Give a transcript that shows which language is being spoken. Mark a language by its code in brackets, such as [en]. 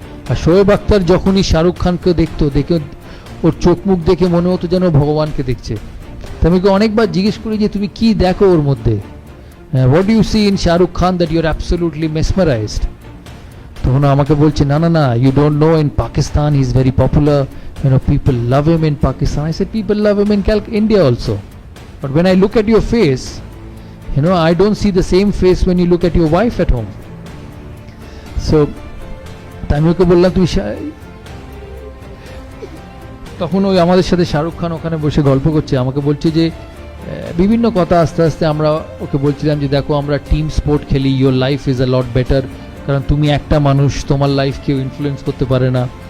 [bn] আর শোয়েব আখতার যখনই শাহরুখ খানকে দেখে ওর চোখ মুখ দেখে মনে হতো যেন ভগবানকে দেখছে। তা আমি অনেকবার জিজ্ঞেস করি যে তুমি কি দেখো ওর মধ্যে, [en] What you see in Shahrukh Khan that you are absolutely mesmerised. [bn] তখন আমাকে বলছে না না না, [en] You don't know, in Pakistan he is very popular, you know, people love him in Pakistan. I said people love him in India also, but when I look at your face, you know, I don't see the same face when you look at your wife at home. [bn] So আমি ওকে বললাম তুমি, তখন ওই আমাদের সাথে শাহরুখ খান ওখানে বসে গল্প করছে, আমাকে বলছে যে বিভিন্ন কথা। আস্তে আস্তে আমরা ওকে বলছিলাম যে দেখো আমরা টিম স্পোর্ট খেলি, [en] your life is a lot better, [bn] কারণ তুমি একটা মানুষ, তোমার লাইফ কেউ ইনফ্লুয়েন্স করতে পারে না।